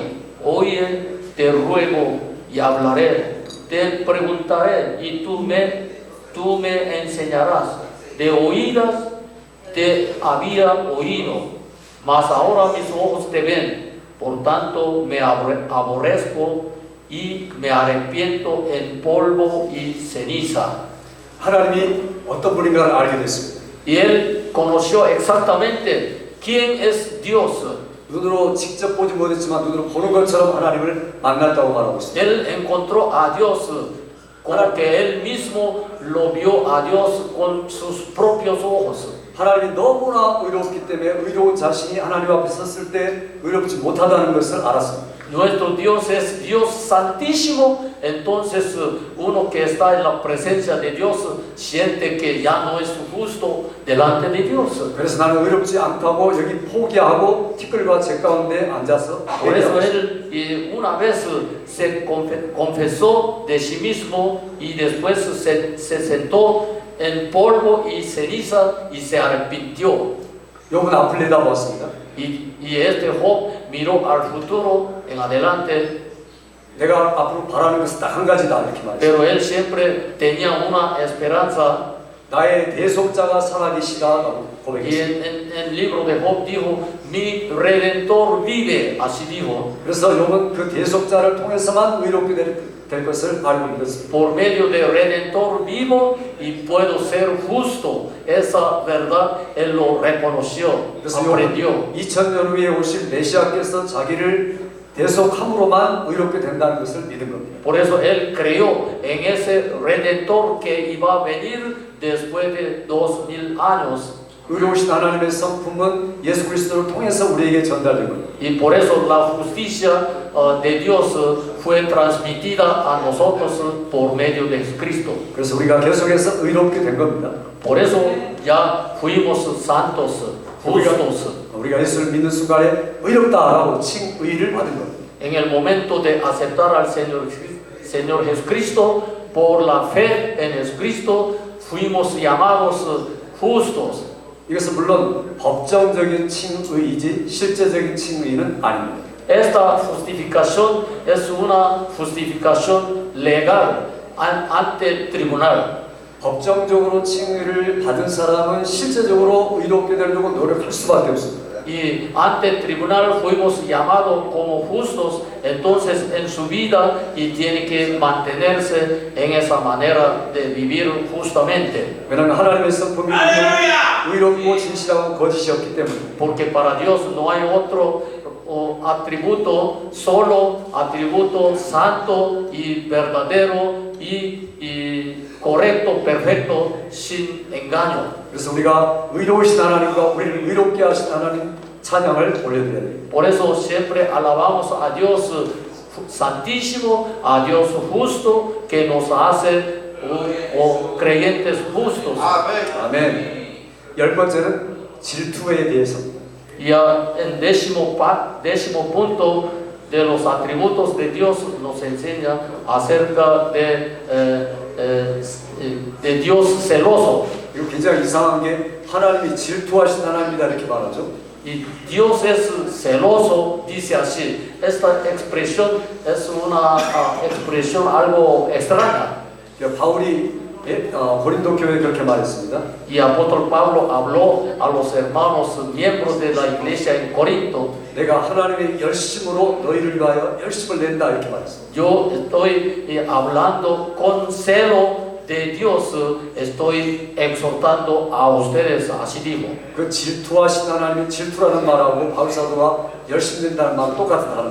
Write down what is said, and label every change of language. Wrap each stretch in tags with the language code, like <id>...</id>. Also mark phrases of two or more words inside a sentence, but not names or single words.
<es>Oye, te ruego y hablaré, te preguntaré y tú me enseñarás. De oídas te había oído, mas ahora mis ojos te ven. Por tanto, me aborrezco y me arrepiento en polvo y ceniza.</es> <ko>하나님이 어떤 분인가를 알게 됐습니다.</ko> <es>Y él conoció exactamente quién es Dios.</es> <ko>눈으로 직접 보지 못했지만 눈으로 보는 것처럼 하나님을 만났다고 말하고 있습니다.</ko> <es>Él encontró a Dios como que él mismo lo vio a Dios con sus propios ojos.</es> <ko>하나님이 너무나 의롭기 때문에 의로운 자신이 하나님 앞에 섰을 때 의롭지 못하다는 것을 알았습니다.</ko> <es>Nuestro Dios es Dios santísimo, entonces uno que está en la presencia de Dios siente que ya no es justo delante de Dios.</es> <ko>그래서 나는 의롭지 않다고 여기 포기하고 티끌과 재 가운데 앉아서</ko> <es>Por eso</es> <ko>회개하고 있습니다.</ko> <es>él una vez se confesó de sí mismo y después se sentó en polvo y ceniza y se arrepintió.</es> <ko>욥은 앞을 내다보았습니다.</ko> <es>Y este Job miró al futuro en adelante,</es> <ko>내가 앞으로 바라는 것은 딱 한 가지다 이렇게 말했어요.</ko> <es>pero él siempre tenía una esperanza.</es> <ko>나의 대속자가 살아계시다라고</ko> <es>Y</es> <ko>고백했습니다.</ko> <es>en el libro de Job dijo, mi redentor vive, así dijo.</es> <ko>그래서 욥은 그 대속자를 통해서만 의롭게 될 것을 알고 믿었습니다.</ko> <es>Por medio de redentor vivo y puedo ser justo. Esa verdad él lo reconoció,</es> <ko>그래서</ko> <es>aprendió.</es> <ko>2000년 후에 오실 메시아께서 자기를 대속함으로만 의롭게 된다는 것을 믿은 겁니다.</ko> <es>Por eso él creyó en ese redentor que iba a venir después de 2000 años.</es> <ko>의로우신 하나님의 성품은 예수 그리스도를 통해서 우리에게 전달된 겁니다.</ko> <es>Y por eso la justicia de Dios fue transmitida a nosotros por medio de Cristo.</es> <ko>그래서 우리가 계속해서 의롭게 된 겁니다.</ko> <es>Por eso ya fuimos santos, justos.</es> <ko>우리가 예수를 믿는 순간에 의롭다라고 칭의를 받은 겁니다.</ko> <es>En el momento de aceptar al Señor Jesucristo, por la fe en Jesucristo, fuimos llamados justos.</es> <ko>이것은 물론 법정적인 칭의이지 실제적인 칭의는 아닙니다.</ko> <es>Esta justificación es una justificación legal ante el tribunal.</es> <ko>법정적으로 칭의를 받은 사람은 실제적으로 의롭게 되려고 노력할 수밖에 없습니다.</ko> <es>Y ante el tribunal fuimos llamados como justos, entonces en su vida y tiene que mantenerse en esa manera de vivir justamente.</es> <ko>왜냐하면 하나님의 성품이 의롭고 진실하고 거짓이 없기 때문에.</ko> <es>Porque para Dios no hay otro atributo, solo atributo santo y verdadero y correcto, perfecto, sin engaño.</es> <ko>그래서 우리가 의로우신 하나님과 우리를 의롭게 하신 하나님 찬양을 올려드려야 됩니다.</ko> <es>Por eso siempre alabamos a Dios santísimo, a Dios justo, que nos hace creyentes justos.</es> <ko>아멘. 열 번째는 질투에 대해서.</ko> <es>Y en décimo punto de los atributos de Dios nos enseña acerca de Dios celoso.</es> <ko>이거 굉장히 이상한 게 하나님이 질투하신 하나님이다 이렇게 말하죠.</ko> <es>Y Dios es celoso, dice así. Esta expresión es una expresión algo extraña.</es> <ko>바울이 고린도 교회에 그렇게 말했습니다.</ko> <es>Y apóstol Pablo habló a los hermanos miembros de la iglesia en Corinto.</es> <ko>내가 하나님의 열심으로 너희를 위하여 열심을 낸다 이렇게 말했습니다.</ko> <es>Yo estoy hablando con celo de Dios, estoy exhortando a ustedes, así digo.</es> <ko>그 질투하신 하나님이 질투라는 말하고 바울 사도가 열심 낸다는 말 똑같은 단어.</ko>